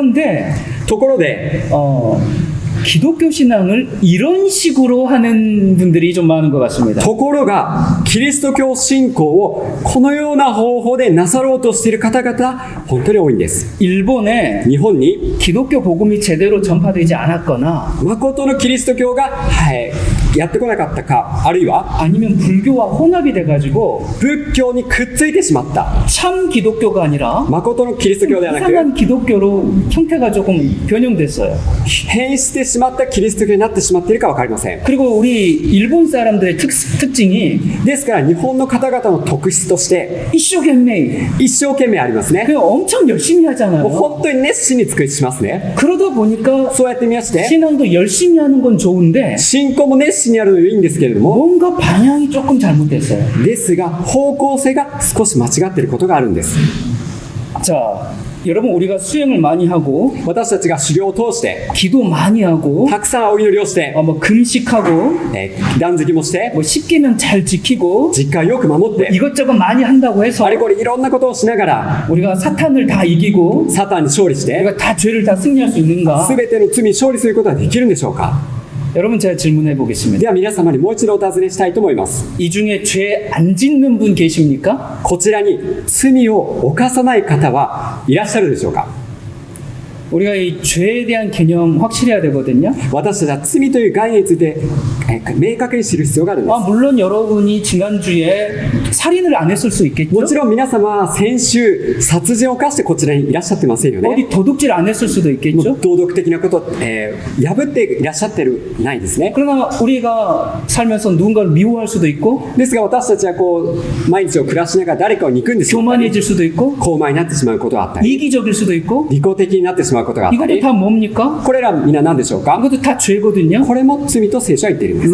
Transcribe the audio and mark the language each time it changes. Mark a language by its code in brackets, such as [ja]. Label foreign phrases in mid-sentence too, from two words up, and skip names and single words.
[ko] 그런데 [ja] ところで [ko] 기독교 신앙을 이런 식으로 하는 분들이 좀 많은 것 같습니다. [ja] ところがキリスト教信仰をこのような方法でなさろうとしている方々本当に多いんです。 [ko] 일본에 [ja] 日本に [ko] 기독교 복음이 제대로 전파되지 않았거나 [ja] 誠のキリスト教が、やってこなかったか、あるいは [ko] 아니면 불교와 혼합이 돼가지고 [ja] 仏教にくっついてしまった [ko] 참 기독교가 아니라 [ja] 誠のキリスト教ではなく [ko] 이상한 기독교로 형태가 조금 변형됐어요. [ja] 変してしまったキリスト教になってしまっているか分かりません。 [ko] 그리고 우리 일본 사람들의 특징이 [ja] ですから日本の方々の特質として 이쇼懸命一生懸命ありますね。 [ko] 그냥 엄청 열심히 [ja] もう [ko] 하잖아요. [ja] 本当に熱心に尽くしますね。 [ko] 그러다 보니까 [ja] そうやってみまして [ko] 신앙도 열심히 하는 건 좋은데 [ja] 信仰も熱心にやるのはいいんですけれども [ko] 뭔가 방향이 조금 잘못됐어요. [ja] ですが方向性が少し間違っていることがあるんです。 [ko] 자, 여러분 우리가 수행을 많이 하고 [ja] 私たちが修行を通して [ko] 기도 많이 하고 [ja] たくさんお祈りをして、 [ko] 뭐 금식하고 [ja] 断食もして [ko] 뭐 십계명 잘 지키고 [ja] 実家をよく守って [ko] 이것저것 많이 한다고 해서 [ja] あれこれいろんなことをしながら [ko] 우리가 사탄을 다 이기고 [ja] サタンに勝利して [ko] 우리가 다 죄를 다 승리할 수 있는가? [ja] 全ての罪に勝利することはできるんでしょうか。 [ko] 여러분 제가 질문해 보겠습니다. [ja] では皆様にもう一度お尋ねしたいと思います。 [ko] 이 중에 죄 안 짓는 분 계십니까? [ja] こちらに罪を犯さない方はいらっしゃるでしょうか。 [ko] 우리가 이 죄에 대한 개념 확실해야 되거든요. [ja] 私たちは罪という概念について明確に知る必要があるんです。 [ko] 물론 여러분이 지난주에 살인을 안 했을 수 있겠죠? [ja] もちろん皆様は先週殺人を犯してこちらにいらっしゃってませんよね。 [ko] 어디 도둑질 안 했을 수도 [ja] も [ko] 있겠죠? [ja] う道徳的なことを、破っていらっしゃってるないですね。 [ko] 그러나 우리가 살면서 누군가를 미워할 수도 있고 [ja] ですが私たちはこう毎日を暮らしながら誰かを憎んでしまったり [ko] 교만해질 수도 있고 [ja] 高慢になってしまうことがあったり [ko] 이기적일 수도 있고 [ja] 利己的になってしまうことがあった [ko] 이것도 [ja] り [ko] 다 뭡니까? [ja] これら皆何でしょうか。 [ko] 이것도 다 죄거든요. [ja] これも罪と聖書は言っているんです。